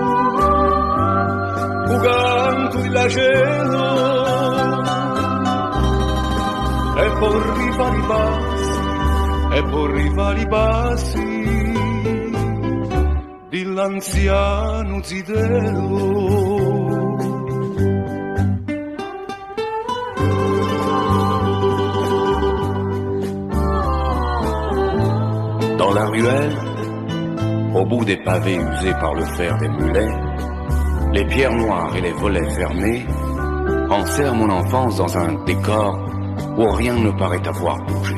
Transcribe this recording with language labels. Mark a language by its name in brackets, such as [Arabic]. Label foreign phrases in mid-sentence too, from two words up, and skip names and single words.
[Italian] un canto di la cielo, e poi rifare i passi, e poi rifare i passi dell'anziano zitello. [French] Dans la ruelle, au bout des pavés usés par le fer des mulets, les pierres noires et les volets fermés enserrent mon enfance dans un décor où rien ne paraît avoir bougé.